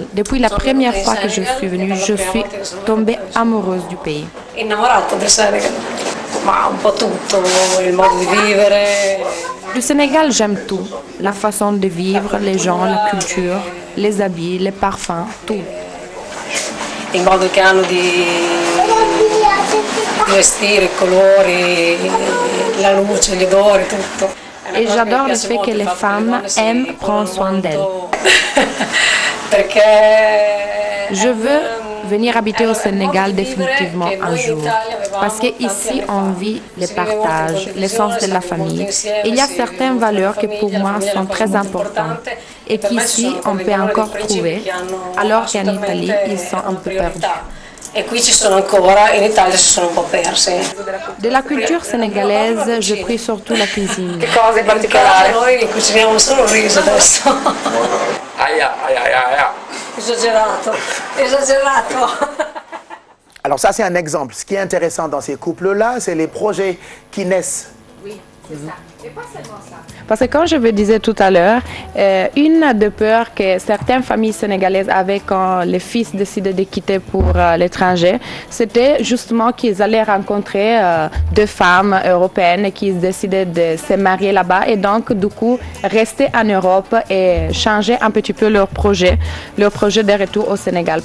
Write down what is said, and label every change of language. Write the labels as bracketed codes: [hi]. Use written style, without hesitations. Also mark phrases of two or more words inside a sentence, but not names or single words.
[fr] Depuis la première fois que je suis venue, je suis tombée amoureuse du pays. Du Sénégal, j'aime tout. La façon de vivre, les gens, la culture, les habits, les parfums, tout. [it] Il modo che hanno di vestire, i colori, la luce, gli odori, tutto. [fr] Et j'adore le fait que les femmes aiment prendre soin d'elles. Je veux venir habiter au Sénégal définitivement un jour. Parce qu'ici, on vit le partage, l'essence de la famille. Il y a certaines valeurs qui pour moi sont très importantes et qu'ici, on peut encore trouver, alors qu'en Italie, ils sont un peu perdus. [it] E qui ci sono ancora, in Italia si sono un po' persi. [fr] De la culture sénégalaise, je prie surtout la cuisine. [it] Che cose particolari? Noi cuciniamo solo riso adesso. Aia. Esagerato, esagerato. [fr] Alors ça, c'est un exemple. Ce qui est intéressant dans ces couples-là, c'est les projets qui naissent. Oui, c'est ça. Et pas seulement ça. Parce que comme je vous disais tout à l'heure, une des peurs que certaines familles sénégalaises avaient quand les fils décidaient de quitter pour l'étranger, c'était justement qu'ils allaient rencontrer deux femmes européennes qui décidaient de se marier là-bas et donc du coup rester en Europe et changer un petit peu leur projet de retour au Sénégal.